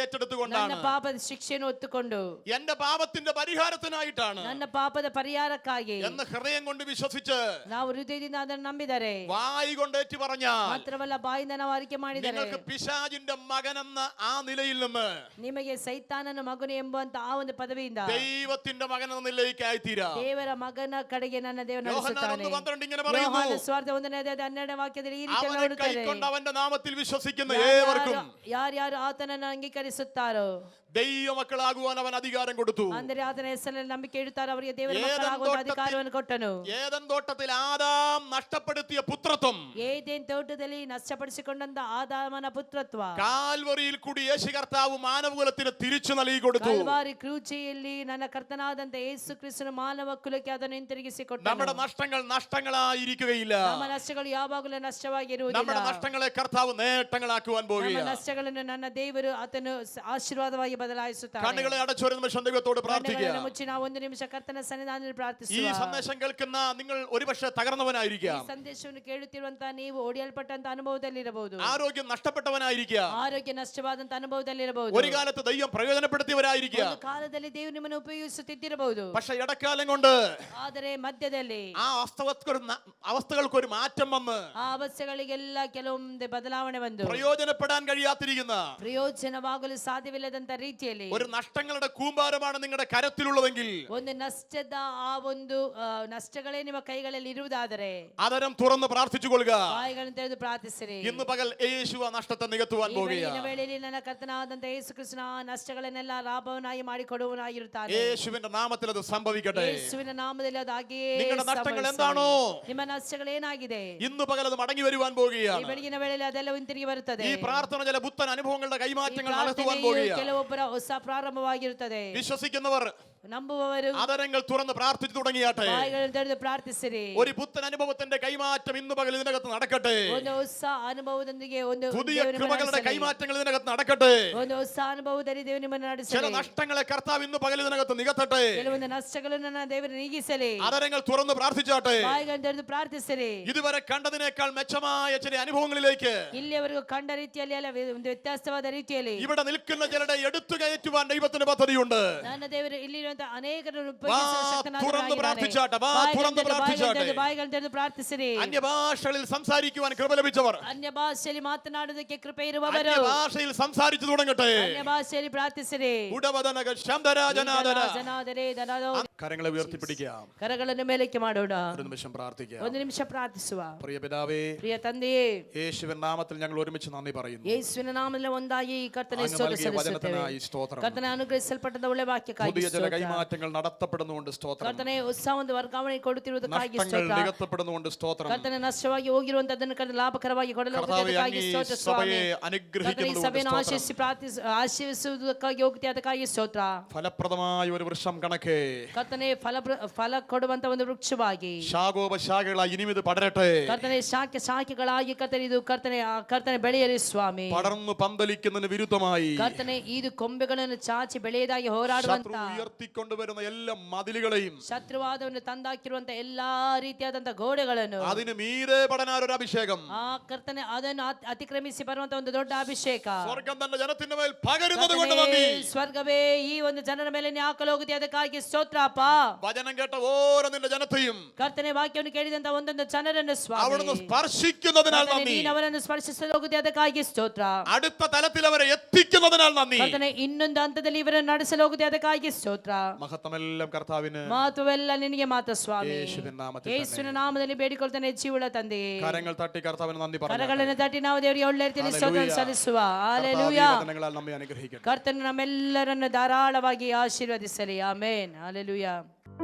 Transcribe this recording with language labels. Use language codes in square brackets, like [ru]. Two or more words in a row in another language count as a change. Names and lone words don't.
[ml] ഏറ്റെടുത്തുകൊണ്ടാണ്. [kn] ಪಾಪದ ಶಿಕ್ಷೆಯನ್ನು ಹೊತ್ತುಕೊಂಡು [ml] എന്റെ പാപത്തിന്റെ പരിഹാരത്തിനായിട്ടാണ് [kn] ನನ್ನ ಪಾಪದ ಪರಿಹಾರಕ್ಕಾಗಿ [ml] എന്ന് ഹൃദയം കൊണ്ട് വിശ്വസിച്ച് [kn] ನಾವು ಹೃದಯದಿಂದ ಅದನ್ನು ನಂಬಿದರೆ, [ml] വായി കൊണ്ട് ഏറ്റു പറഞ്ഞാൽ [kn] ಮಾತ್ರವಲ್ಲ ಬಾಯಿಂದ ನಾವು ಅರಿಕೆ ಮಾಡಿದರೆ, [ml] നിങ്ങൾക്ക് പിശാചിന്റെ മകനെന്ന ആ നിലയിൽ നിന്ന് [kn] ನಿಮಗೆ ಸೈತಾನನ ಮಗನು ಎಂಬಂತ ಆ ಒಂದು ಪದವಿಯಿಂದ [ml] ദൈവത്തിന്റെ മകൻ എന്ന നിലയിലേക്ക് ആയിത്തീരാം. [kn] ದೇವರ ಮಗನ ಕಡೆಗೆ ನನ್ನ ದೇವರು [ml] യോഹന്നാൻ [kn] ನಡೆಸುತ್ತಾನೆ. [ml] 1:12 ഇങ്ങനെ പറയുന്നു, [kn] ಯೋಹಾನ ಸುವಾರ್ತೆ 1ನೇ ಅಧ್ಯಾಯದ 12ನೇ ವಾಕ್ಯದಲ್ಲಿ ಈ ರೀತಿ [ml] അവനെ [kn] ನೋಡುತ್ತೇವೆ, [ml] കൈക്കൊണ്ട് അവന്റെ നാമത്തിൽ വിശ്വസിക്കുന്ന ഏവർക്കും [kn] ಯಾರ್ಯಾರು ಆತನನ್ನು ಅಂಗೀಕರಿಸುತ್ತಾರೋ [ml] ദൈവമക്കളാകുവാൻ അവൻ അധികാരം കൊടുത്തു. [kn] ಅಂದರೆ ಆತನ ಹೆಸರಲ್ಲಿ ನಂಬಿಕೆ ಇಡುತ್ತಾರೋ ಅವರಿಗೆ ದೇವರ ಮಕ್ಕಳಾಗುವ ಅಧಿಕಾರವನ್ನು ಕೊಟ್ಟನು. [ml] ഏദൻ തോട്ടത്തിൽ ആദാം നഷ്ടപ്പെടുത്തിയ പുത്രത്വം [kn] ಏದೇನ್ ತೋಟದಲ್ಲಿ ನಷ್ಟಪಡಿಸಿಕೊಂಡಂತ ಆದಾಮನ ಪುತ್ರತ್ವ [ml] കാൽവറിയിൽ കൂടി യേശു കർത്താവ് മാനവകുലത്തിന് തിരിച്ചു നൽകി കൊടുത്തു. [kn] ಕಲ್ವಾರಿ ಕ್ರೂಚಿಯಲ್ಲಿ ನನ್ನ ಕರ್ತನಾದಂತ ಯೇಸು ಕ್ರಿಸ್ತನು ಮಾನವ ಕುಲಕ್ಕೆ ಅವರಿಗೆ ಅದನ್ನು ಹಿಂತಿರುಗಿಸಿಕೊಟ್ಟನು. [ml] നമ്മുടെ നഷ്ടങ്ങൾ നഷ്ടങ്ങളായിരിക്കുകയില്ല. [kn] ನಮ್ಮ ನಷ್ಟಗಳು ಯಾವಾಗಲೂ ನಷ್ಟವಾಗಿರುವುದಿಲ್ಲ. [ml] നമ്മുടെ നഷ്ടങ്ങളെ കർത്താവ് നേട്ടങ്ങളാക്കുവാൻ [kn] ನಮ್ಮ [ml] പോകുകയാണ്. [kn] ನಷ್ಟಗಳನ್ನು ನನ್ನ ದೇವರು ಆತನು ಆಶೀರ್ವಾದವಾಗಿ ಬದಲಾಯಿಸುತ್ತಾನೆ. [ml] കണ്ണുകളെ അടച്ചൊരു നിമിഷം ദൈവത്തോട് പ്രാർത്ഥിക്കുക. [kn] ಕಣ್ಣುಗಳನ್ನು ಮುಚ್ಚಿ ನಾವು ಒಂದು ನಿಮಿಷ ಕರ್ತನ ಸನ್ನಿಧಾನದಲ್ಲಿ [ml] ഈ [kn] ಪ್ರಾರ್ಥಿಸುವ. [ml] സന്ദേശം കേൾക്കുന്ന നിങ്ങൾ ഒരുപക്ഷെ തകർന്നവനായിരിക്കാം. [kn] ಈ ಸಂದೇಶವನ್ನು ಕೇಳುತ್ತಿರುವಂತಹ ನೀವು ಒಡೆಯಲ್ಪಟ್ಟಂತ ಅನುಭವದಲ್ಲಿರಬಹುದು. [ml] ആരോഗ്യം നഷ്ടപ്പെട്ടവനായിരിക്കാം. [kn] ಆರೋಗ್ಯ ನಷ್ಟವಾದಂತ ಅನುಭವದಲ್ಲಿರಬಹುದು. [ml] ഒരു കാലത്ത് ദൈവം പ്രയോജനപ്പെടുത്തിയവരായിരിക്കാം. [kn] ಒಂದು ಕಾಲದಲ್ಲಿ ದೇವರು ನಿಮ್ಮನ್ನು ಉಪಯೋಗಿಸುತ್ತಿದ್ದಿರಬಹುದು. [ml] പക്ഷെ ഇടക്കാലം കൊണ്ട് [kn] ಆದರೆ ಮಧ್ಯದಲ್ಲಿ [ml] ആ അവസ്ഥകൾക്കൊരു മാറ്റം വന്ന് [kn] ಆ ಅವಸ್ಥೆಗಳಿಗೆಲ್ಲ ಕೆಲವೊಂದು ಬದಲಾವಣೆ ಬಂದು [ml] പ്രയോജനപ്പെടാൻ കഴിയാതിരിക്കുന്ന [kn] ಪ್ರಯೋಜನವಾಗಲು ಸಾಧ್ಯವಿಲ್ಲದಂತ ರೀತಿಯಲ್ಲಿ [ml] ഒരു നഷ്ടങ്ങളുടെ കൂമ്പാരമാണ് നിങ്ങളുടെ കരത്തിലുള്ളതെങ്കിൽ [kn] ಒಂದು ನಷ್ಟದ ಆ ಒಂದು ನಷ್ಟಗಳೇ ನಿಮ್ಮ ಕೈಗಳಲ್ಲಿ ಇರುವುದಾದರೆ [ml] അതരം തുറന്ന് പ്രാർത്ഥിച്ചുകൊള്ളുക. [kn] ಬಾಯಿಗಳನ್ನು ತೆರೆದು ಪ್ರಾರ್ಥಿಸಿರಿ. [ml] ഇന്ന് പകൽ യേശു ആ നഷ്ടത്തെ നികത്തുവാൻ [kn] ಈ [ml] പോകുകയാണ്. [kn] ವೇಳೆಯಲ್ಲಿ ನನ್ನ ಕರ್ತನಾದಂತ ಯೇಸು ಕ್ರಿಸ್ತನ ಆ ನಷ್ಟಗಳನ್ನೆಲ್ಲ ಲಾಭವನ್ನಾಗಿ ಮಾಡಿಕೊಡುವನಾಗಿರುತ್ತಾನೆ. [ml] യേശുവിന്റെ നാമത്തിൽ അത് സംഭവിക്കട്ടെ. [kn] ಯೇಸುವಿನ ನಾಮದಲ್ಲಿ ಅದು ಹಾಗೆಯೇ [ml] നിങ്ങളുടെ നഷ്ടങ്ങൾ [kn] ಸಂಭವಿಸಲಿ. [ml] എന്താണോ [kn] ನಿಮ್ಮ ನಷ್ಟಗಳು ಏನಾಗಿದೆ [ml] ഇന്ന് പകൽ അത് മടങ്ങി വരുവാൻ [kn] ಈ [ml] പോകുകയാണ്. [kn] ಬೆಳಗಿನ ವೇಳೆಯಲ್ಲಿ ಅದೆಲ್ಲ ಹಿಂತಿರುಗಿ ಬರುತ್ತದೆ. [ml] ഈ പ്രാർത്ഥന ചില പുത്തൻ അനുഭവങ്ങളുടെ [kn] ಈ [ml] കൈമാറ്റങ്ങൾ നടത്തുവാൻ [kn] ಪ್ರಾರ್ಥನೆಯು [ml] പോകുകയാണ്. [kn] ಕೆಲವೊಬ್ಬರ ಹೊಸ ಪ್ರಾರಂಭವಾಗಿರುತ್ತದೆ. [ml] വിശ്വസിക്കുന്നവർ [kn] ನಂಬುವವರು [ml] അതരങ്ങൾ തുറന്ന് പ്രാർത്ഥിച്ചു തുടങ്ങിയാട്ടെ. [kn] ಬಾಯಿಗಳನ್ನು ತೆರೆದು ಪ್ರಾರ್ಥಿಸಿರಿ. [ml] ഒരു പുത്തൻ അനുഭവത്തിന്റെ കൈമാറ്റം ഇന്ന് പകൽ ഇതിനകത്ത് നടക്കട്ടെ. [kn] ಒಂದು ಹೊಸ ಅನುಭವದೊಂದಿಗೆ ಒಂದು [ml] പുതിയ [kn] ದೇವರು ನಿಮ್ಮನ್ನು [ml] കൃപകളുടെ [kn] ನಡೆಸಲಿ. [ml] കൈമാറ്റങ്ങൾ ഇതിനകത്ത് നടക്കട്ടെ. [kn] ಒಂದು ಹೊಸ ಅನುಭವದಲ್ಲಿ ದೇವರು ನಿಮ್ಮನ್ನು [ml] ചില [kn] ನಡೆಸಲಿ. [ml] നഷ്ടങ്ങളെ കർത്താവ് ഇന്ന് പകൽ ഇതിനകത്ത് നികത്തട്ടെ. [kn] ಕೆಲವೊಂದು ನಷ್ಟಗಳನ್ನು ನನ್ನ ದೇವರು ನೀಗಿಸಲಿ. [ml] അതരങ്ങൾ തുറന്ന് പ്രാർത്ഥിച്ചാട്ടെ. [kn] ಬಾಯಿಗಳನ್ನು ತೆರೆದು ಪ್ರಾರ್ಥಿಸಿರಿ. [ml] ഇതുവരെ കണ്ടതിനേക്കാൾ മെച്ചമായ ചില അനുഭവങ്ങളിലേക്ക് [kn] ಇಲ್ಲಿಯವರೆಗೂ ಕಂಡ ರೀತಿಯಲ್ಲಿ ಅಲ್ಲ ಒಂದು ವ್ಯತ್ಯಾಸವಾದ ರೀತಿಯಲ್ಲಿ [ml] ഇവിടെ നിൽക്കുന്ന ചിലരുടെ എടുത്തു കയറ്റുവാൻ ദൈവത്തിന് പദ്ധതിയുണ്ട്. [kn] ನನ್ನ ದೇವರು ಇಲ್ಲಿರುವಂತಹ ಅನೇಕರನ್ನು [ml] തുറന്ന് പ്രാർത്ഥിച്ചാട്ടെ. [kn] ಬಾಯಿಗಳನ್ನು ತೆರೆದು ಪ್ರಾರ್ಥಿಸಿರಿ. [ml] അന്യഭാഷകളിൽ സംസാരിക്കുവാൻ കൃപ ലഭിച്ചവർ [kn] ಅನ್ಯ ಭಾಷೆಯಲ್ಲಿ ಮಾತನಾಡುವುದಕ್ಕೆ ಕೃಪೆ ಇರುವವರು [ml] ഭാഷയിൽ സംസാരിച്ചു തുടങ്ങട്ടെ. [kn] ಅನ್ಯ ಭಾಷೆಯಲ್ಲಿ ಪ್ರಾರ್ಥಿಸಿರಿ. ഉടവദനക ശബ്ദരാജനാദന. ಜನಾದರೇ ಧನದೋ. [ml] കരങ്ങളെ ഉയർത്തിപ്പിടിക്കാം. [kn] ಕರಗಳನ್ನು ಮೇಲಕ್ಕೆ ಮಾಡೋಣ. [ml] ഒരു നിമിഷം പ്രാർത്ഥിക്കാം. [kn] ಒಂದು ನಿಮಿಷ ಪ್ರಾರ್ಥಿಸುವ. [ml] പ്രിയ പിതാവേ, [kn] ಪ್ರಿಯ ತಂದೆಯೇ, [ml] യേശുവിൻ നാമത്തിൽ ഞങ്ങൾ ഒരുമിച്ച് നന്ദി പറയുന്നു. [kn] ಯೇಸುವಿನ ನಾಮದಲ್ಲಿ ಒಂದಾಗಿ ಕರ್ತನೆ [ml] അങ്ങ് നൽകിയ വചനത്തിനായി സ്തോത്രം. [kn] ಕರ್ತನೆ ಅನುಗ್ರಹಿಸಲ್ಪಟ್ಟದ ಒಳ್ಳೆ ವಾಕ್ಯಕ್ಕಾಗಿ [ml] പുതിയ ചില [kn] ಸ್ತೋತ್ರ. [ml] കൈമാറ്റങ്ങൾ നടത്തപ്പെടുന്നുകൊണ്ട് സ്തോത്രം. [kn] ಕರ್ತನೆ ಹೊಸ ಒಂದು ವರ್ಗಾವಣೆ ಕೊಡುತ್ತಿರುವುದಕ್ಕಾಗಿ [ml] നഷ്ടങ്ങൾ [kn] ಸ್ತೋತ್ರ. [ml] നികത്തപ്പെടുന്നുകൊണ്ട് സ്തോത്രം. [kn] ಕರ್ತನೆ ನಷ್ಟವಾಗಿ ಹೋಗಿರುವಂತದ್ದನ್ನು ಕರ್ತನೆ ಲಾಭಕರವಾಗಿ ಕೊಡಲು [ml] കർത്താവേ, [kn] ಹೋಗುತ್ತಿದ್ದಕ್ಕಾಗಿ [ml] അങ്ങ് ഈ [kn] ಸ್ತೋತ್ರ ಸ್ವಾಮಿ. [ml] സഭയെ [kn] ಕರ್ತನೆ ಈ [ml] അനുഗ്രഹിക്കുന്നതുകൊണ്ട് [kn] ಸಭೆಯನ್ನು [ml] സ്തോത്രം. [kn] ಆಶೀರ್ವಿಸುವುದಕ್ಕಾಗಿ ಹೋಗುತ್ತಿ ಅದಕ್ಕಾಗಿ ಸ್ತೋತ್ರ. [ml] ഫലപ്രദമായ ഒരു വൃക്ഷം കണക്കെ [kn] ಕರ್ತನೆ ಫಲ ಕೊಡುವಂತ ಒಂದು ವೃಕ್ಷವಾಗಿ [ml] ശാഖോപശാഖകളായി ഇനിയും ഇത് പടരട്ടെ. [kn] ಕರ್ತನೆ ಶಾಖೆಗಳಾಗಿ ಕರ್ತನೆ ಇದು ಕರ್ತನೆ ಬೆಳೆಯಲಿ ಸ್ವಾಮಿ. [ml] പടർന്നു പന്തലിക്കുന്നതിന് വിരുദ്ധമായി [kn] ಕರ್ತನೆ ಇದು ಕೊಂಬೆಗಳನ್ನು ಚಾಚಿ ಬೆಳೆಯದಾಗಿ ಹೋರಾಡುವಂತ [ml] ശത്രു ഉയർത്തിക്കൊണ്ടുവരുന്ന എല്ലാ മതിലുകളെയും [kn] ಶತ್ರುವಾದವನ್ನು ತಂದಾಕಿರುವಂತ ಎಲ್ಲಾ ರೀತಿಯಾದಂತ ಗೋಡೆಗಳನ್ನು [ml] അതിന് മീതെ പടനാൻ ഒരു അഭിഷേകം [kn] ಆ ಕರ್ತನೆ ಅದನ್ನು ಅತಿಕ್ರಮಿಸಿ ಬರುವಂತ ಒಂದು ದೊಡ್ಡ ಅಭಿಷೇಕ [ml] സ്വർഗം തന്റെ ജനത്തിന്റെ മേൽ പകരുന്നത് കൊണ്ട് നന്ദി. [kn] ಸ್ವರ್ಗವೇ ಈ ಒಂದು ಜನರ ಮೇಲೆ ಹಾಕಲು ಹೋಗುತ್ತೆ ಅದಕ್ಕಾಗಿ ಸ್ತೋತ್ರಪ್ಪ. [ml] വചനം കേട്ട ഓരോ നിന്റെ ജനത്തെയും [kn] ಕರ್ತನೆ ವಾಕ್ಯವನ್ನು ಕೇಳಿದಂತ ಒಂದೊಂದು ಜನರನ್ನು ಸ್ವಾಮಿ [ml] അവിടുന്ന് സ്പർശിക്കുന്നതിനാൽ [kn] ಕರ್ತನೆ, [ml] നന്ദി. [kn] ನೀನು ಅವರನ್ನು ಸ್ಪರ್ಶಿಸಲು ಹೋಗುತ್ತೆ ಅದಕ್ಕಾಗಿ ಸ್ತೋತ್ರ. [ml] അടുത്ത തലത്തിൽ അവരെ എത്തിക്കുന്നതിനാൽ നന്ദി. [kn] ಕರ್ತನೆ ಇನ್ನೊಂದು ಹಂತದಲ್ಲಿ ಇವರನ್ನು ನಡೆಸಲು ಹೋಗುತ್ತೆ ಅದಕ್ಕಾಗಿ ಸ್ತೋತ್ರ. [ml] മഹത്വമെല്ലാം കർത്താവിന് [kn] ಮಹತ್ವವೆಲ್ಲ ನಿನಗೆ ಮಾತ್ರ ಸ್ವಾಮಿ. [ml] യേശുവിൻ നാമത്തിൽ [kn] ಯೇಸುವಿನ ನಾಮದಲ್ಲಿ ಬೇಡಿಕೊಳ್ತಾನೆ ಜೀವಳ ತಂದೆಯೇ. [ml] കരങ്ങൾ തട്ടി കർത്താവിന് നന്ദി പറഞ്ഞു. [kn] ಕರಗಳನ್ನು ತಟ್ಟಿ ನಾವು ದೇವರಿಗೆ ಒಳ್ಳೆ ರೀತಿಯಲ್ಲಿ ಸ್ತೋತ್ರ ಸಲ್ಲಿಸುವ. [ml] ഹല്ലേലൂയ. [kn] ಹಲ್ಲೆಲೂಯಾ. [ml] വചനങ്ങളാൽ നമ്മെ അനുഗ്രഹിക്കട്ടെ. [kn] ಕರ್ತನು ನಮ್ಮೆಲ್ಲರನ್ನು ಧಾರಾಳವಾಗಿ ಆಶೀರ್ವದಿಸಲಿ. ಆಮೆನ್. ಹಲ್ಲೆಲೂಯಾ.